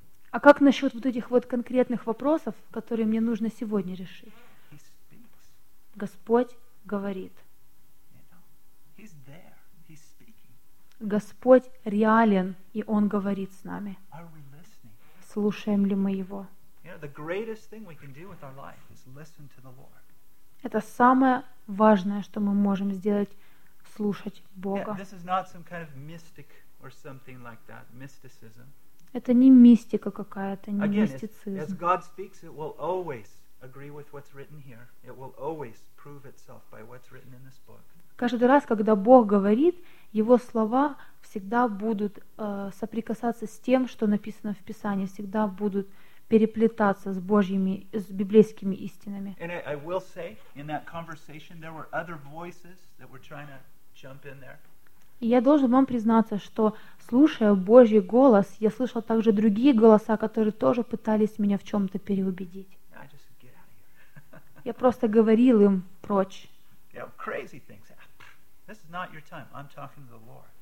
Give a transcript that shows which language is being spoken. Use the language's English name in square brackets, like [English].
[Russian] А как насчет вот этих вот конкретных вопросов, которые мне нужно сегодня решить? Господь говорит. [English] You know, He's there. He's speaking. [Russian] Господь реален, и Он говорит с нами. [English] Are we listening? [Russian] Слушаем ли мы Его? [English] You know, the greatest thing we can do with our life is listen to the Lord. [Russian] Это самое важное, что мы можем сделать, слушать Бога. [English] Yeah, this is not some kind of mystic or something like that, mysticism. [Russian] Это не мистика какая-то, не мистицизм. [English] As God speaks, it will always agree with what's written here. It will always prove itself by what's written in this book. [Russian] Каждый раз, когда Бог говорит, Его слова всегда будут соприкасаться с тем, что написано в Писании, всегда будут переплетаться с Божьими, с библейскими истинами. [English] And I will say, in that conversation, there were other voices that were trying to jump in there. [Russian] Я должен вам признаться, что, слушая Божий голос, я слышал также другие голоса, которые тоже пытались меня в чем-то переубедить. [English] I just get out of here. [Russian] Я просто говорил им прочь. [English] You know, crazy things. This is not your time. I'm talking to the Lord.